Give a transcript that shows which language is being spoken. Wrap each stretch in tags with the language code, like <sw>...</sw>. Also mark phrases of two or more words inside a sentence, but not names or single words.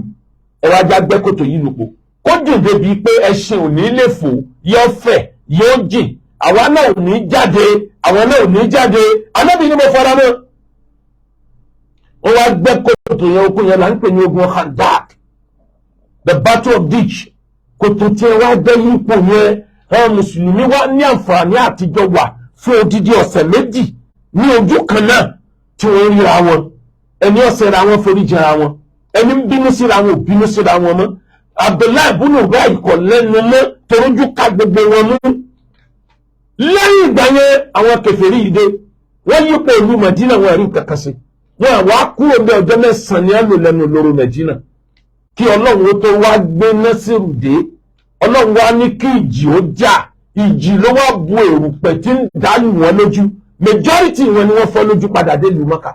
<yo>ẹ wá já gbẹ́ kòtò yìí lóko kó dùn débi pé ẹṣin ò ní lè fò yóò fẹ̀ yóò jìn àwa náà ò ní jáde àwọn náà ò ní jáde Ànábì ni mo fara mọ́. wọ́n wá gbẹ́ kòtò yẹn okùn yẹn là ń pè ní ogun Khandak</yo> <en>the battle of ditch.</en> <yo>kòtò tí ẹ wá gbẹ́ yípo yẹn àwọn mùsùlùmí wá ní àǹfààní àtijọ́ wà fún odidi ọ̀sẹ̀ méjì ní ojú kan náà tí wọ́n ríra wọn ẹni ọ̀sẹ̀ ra wọn forí jẹra wọn ẹni ń bínú síra wọn ò bínú síra wọn mọ́. Abdullahi ibn Ubay kò lẹ́nu mọ́ torójú ká gbogbo wọn mú. lẹ́yìn ìgbà yẹn àwọn kèfèrí yìí dé wọ́n yípo ìlú Mẹ̀dínà wọn rí kankan sí wọn àwa kúrò ní ọjọ́ mẹ́sàn-án ní àlò lẹ́nu lóró Mẹ̀dínà kí Ọlọ́run ó tó wá gbé Násírù dé. Ọlọ́run wá ní kí ìjì ó jà ìjì ló wá bu èrùpẹ̀ tí ń dálù wọn lójú majority wọn ni wọ́n fọ́ lójú padà dé ìlú Mọ́kà.</yo>